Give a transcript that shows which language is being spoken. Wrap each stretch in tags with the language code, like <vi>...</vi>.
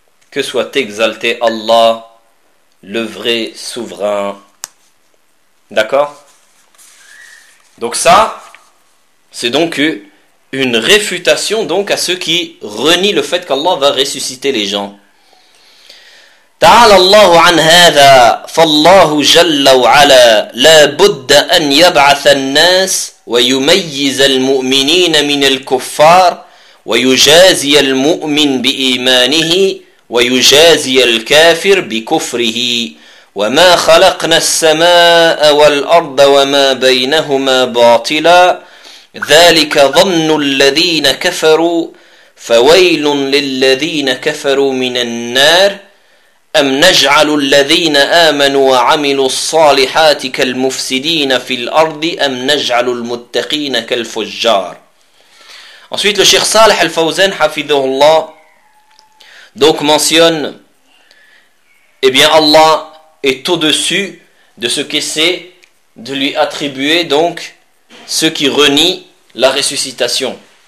<fr>Que soit exalté Allah, le vrai souverain. D'accord? Donc ça, c'est donc une réfutation donc à ceux qui renient le fait qu'Allah va ressusciter les gens.</fr> <ar>تعالى الله عن هذا فالله جل وعلا لا بد أن يبعث الناس ويميز المؤمنين من الكفار ويجازي المؤمن بإيمانه ويجازي الكافر بكفره وما خلقنا السماء والأرض وما بينهما باطلا ذلك ظن الذين كفروا فويل للذين كفروا من النار أم نجعل الذين آمنوا وعملوا الصالحات كالمفسدين في الأرض أم نجعل المتقين كالفجار.</ar> <fr>Ensuite, le Cheikh Saleh Al-Fawzan, hafidhahullah, donc mentionne, eh bien, Allah est au-dessus de ce qu'essaie de lui attribuer, donc, ceux qui renient la ressuscitation.</fr>